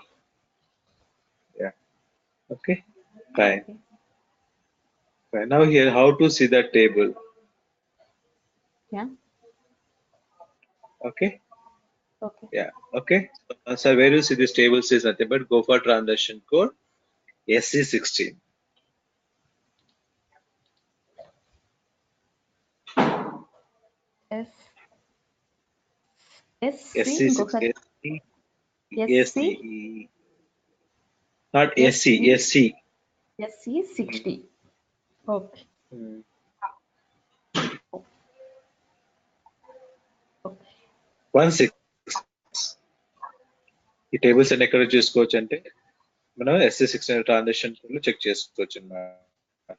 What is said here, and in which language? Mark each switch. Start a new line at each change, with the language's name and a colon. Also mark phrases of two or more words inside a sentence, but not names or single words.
English: Yeah. Okay. Fine. Okay. Fine. Now here, how to see that table? Yeah. Okay. Okay. Yeah. Okay. So where you see this table says nothing but go for transaction code SC16. S SC. ఇంకొకసారి SC16. SC. SC. Not SC. SC. SC. SC 60. Okay. Hmm. Okay. 16.
Telugu: ఈ టేబుల్స్ అన్ని ఎక్కడ చూసుకోవచ్చు అంటే మనం SC16
English: transaction check
Telugu: చేసుకోవచ్చు అన్నమాట.